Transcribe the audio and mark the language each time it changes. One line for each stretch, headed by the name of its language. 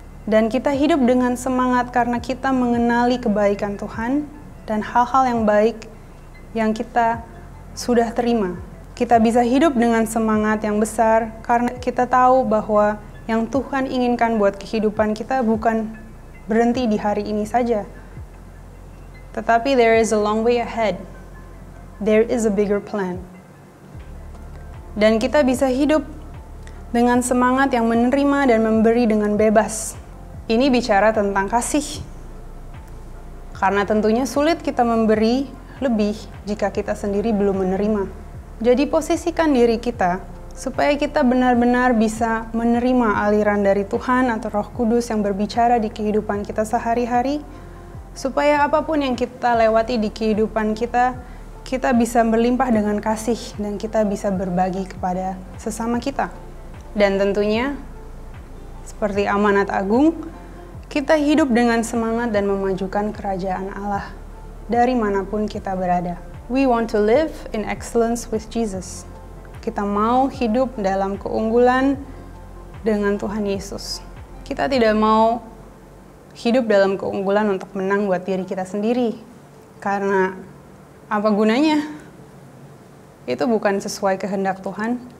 Indonesian: Dan kita hidup dengan semangat karena kita mengenali kebaikan Tuhan dan hal-hal yang baik yang kita sudah terima. Kita bisa hidup dengan semangat yang besar karena kita tahu bahwa yang Tuhan inginkan buat kehidupan kita bukan berhenti di hari ini saja. Tetapi
English: there is a long way ahead. There is a bigger plan.
Indonesian: Dan kita bisa hidup dengan semangat yang menerima dan memberi dengan bebas. Ini bicara tentang kasih. Karena tentunya sulit kita memberi lebih jika kita sendiri belum menerima. Jadi posisikan diri kita supaya kita benar-benar bisa menerima aliran dari Tuhan atau Roh Kudus yang berbicara di kehidupan kita sehari-hari, supaya apapun yang kita lewati di kehidupan kita, kita bisa berlimpah dengan kasih dan kita bisa berbagi kepada sesama kita. Dan tentunya, seperti amanat agung, kita hidup dengan semangat dan memajukan kerajaan Allah dari manapun kita berada.
English: We want to live in excellence with Jesus.
Indonesian: Kita mau hidup dalam keunggulan dengan Tuhan Yesus. Kita tidak mau hidup dalam keunggulan untuk menang buat diri kita sendiri. Karena apa gunanya? Itu bukan sesuai kehendak Tuhan.